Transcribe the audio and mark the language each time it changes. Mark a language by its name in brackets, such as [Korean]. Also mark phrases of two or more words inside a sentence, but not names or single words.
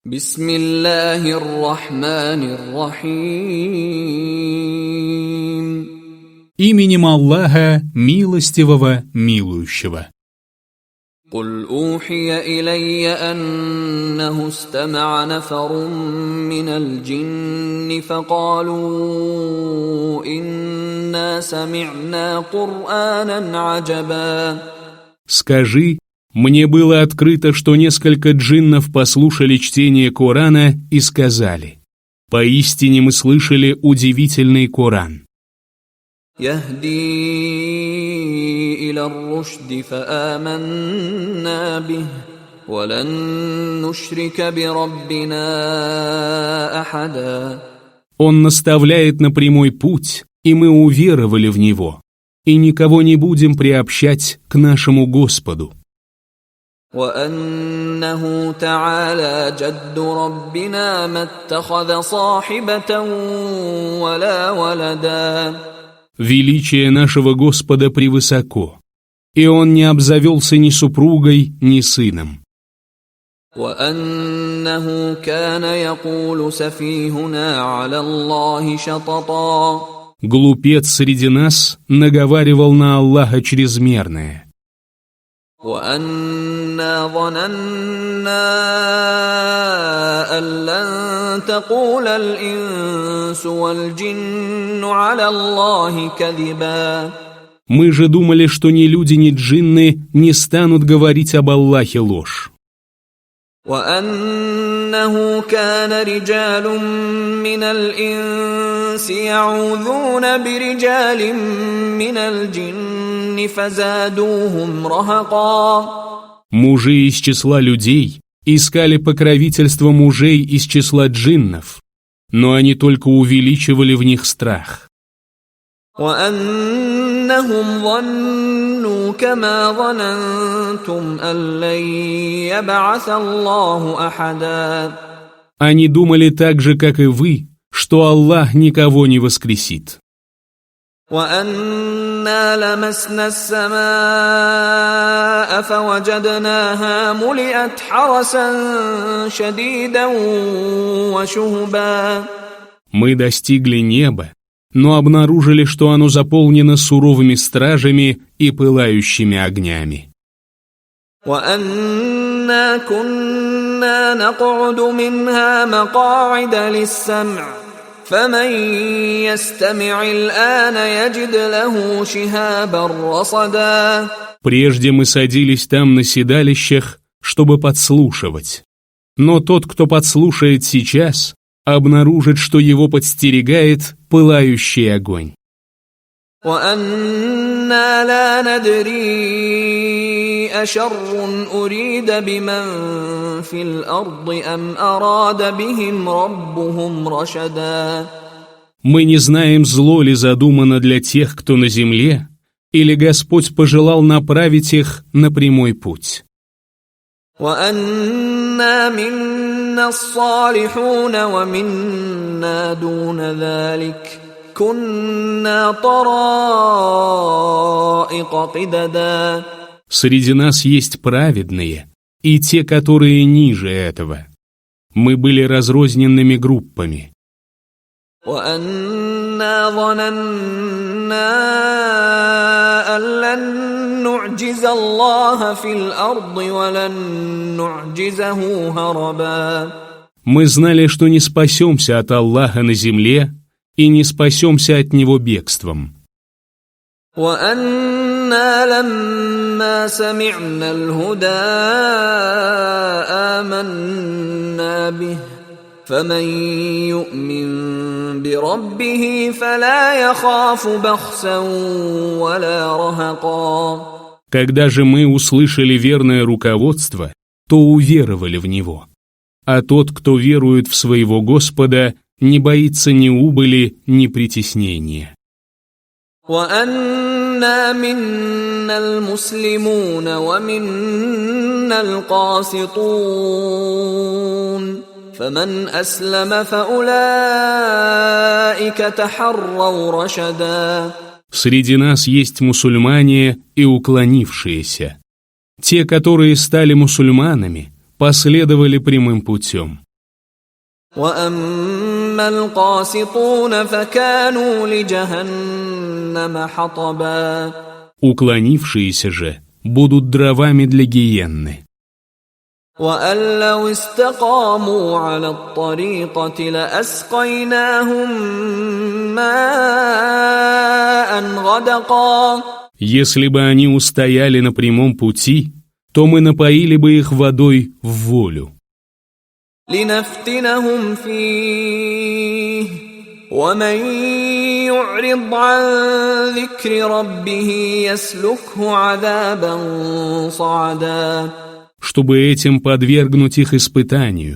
[Arabic] بسم الله الرحمن الرحيم. [Russian] Именем Аллаха, милостивого, милующего. [Arabic] قل أوحي إلي أنه استمع نفر من الجن فقالوا إنا سمعنا قرآنا عجبا. [Russian] Скажи, мне было открыто, что несколько джиннов послушали чтение Корана и сказали: поистине мы слышали удивительный Коран. [Arabic] يهدي إلى الرشد فآمنا به ولن نشرك بربنا أحدا. [Russian] Он наставляет на прямой путь, и мы уверовали в него, и никого не будем приобщать к нашему Господу. [Arabic] وأنه تعالى جد ربنا ما اتخذ صاحبة ولا ولدا. [Russian] Величие нашего Господа превысоко, и Он не обзавелся ни супругой, ни сыном. [Arabic] وأنه كان يقول سفيهنا على الله شططا. [Russian] Глупец среди нас наговаривал на Аллаха чрезмерное. [Arabic] وأنا ظننا أن لن تقول الإنس والجن على الله كذبا. [Russian] Мы же думали, что ни люди, ни джинны не станут говорить об Аллахе ложь. [Arabic] وأنه كان رجال من الإنس يعوذون برجال من الجن فزادوهم رهقا. [Russian] Мужи из числа людей искали покровительство мужей из числа джиннов, но они только увеличивали в них страх. [Arabic] وأنهم ظنوا كما ظننتم أن لن يبعث الله أحدا. [Russian] Они думали так же, как и вы, что Аллах никого не воскресит. [Arabic] وأنا لمسنا السماء فوجدناها ملئت حرسا شديدا وشهبا. [Russian] Мы достигли неба, но обнаружили, что оно заполнено суровыми стражами и пылающими огнями. [Arabic] وأنا كنا نقعد منها مقاعد للسمع فمن يستمع الآن يجد له شهابا رصدا. [Russian] Прежде мы садились там на седалищах, чтобы подслушивать. Но тот, кто подслушает сейчас, обнаружит, что его подстерегает пылающий огонь. [Arabic] وأنا لا ندري أشر أريد بمن في الأرض أم أراد بهم ربهم رشدا. [Russian] Мы не знаем, зло ли задумано для тех, кто на земле, или Господь пожелал направить их на прямой путь. [Arabic] وأنا منا الصالحون ومنا دون ذلك كنا طرائق قددا. [Russian] Среди нас есть праведные и те, которые ниже этого. Мы были разрозненными группами. [Arabic] وأنا ظننا أن لن نعجز الله في الأرض ولن نعجزه هربا. [Russian] Мы знали, что не спасемся от Аллаха на земле и не спасемся от Него бегством. [Arabic] وأنا لما سمعنا الهدى آمنا به فمن يؤمن بربه فلا يخاف بخسا ولا رهقا. [Russian] Когда же мы услышали верное руководство, то уверовали в него. А тот, кто верует в своего Господа, не боится ни убыли, ни притеснения. [Arabic] وأنا منا المسلمون ومنا القاسطون فمن أسلم فأولئك تحروا رشدا. [Russian] Среди нас есть мусульмане и уклонившиеся. Те, которые стали мусульманами, последовали прямым путем. [Arabic] وأما القاسطون فكانوا لجهنم حطبا. [Russian] Уклонившиеся же будут дровами для гиенны. [Arabic] وأن لو استقاموا على الطريقة لأسقيناهم ماء غدقا. [Russian] Если бы они устояли на прямом пути, то мы напоили бы их водой в волю. [Arabic] لنفتنهم فيه ومن يعرض عن ذكر ربه يسلكه عذابا صعدا. [Russian] Чтобы этим подвергнуть их испытанию.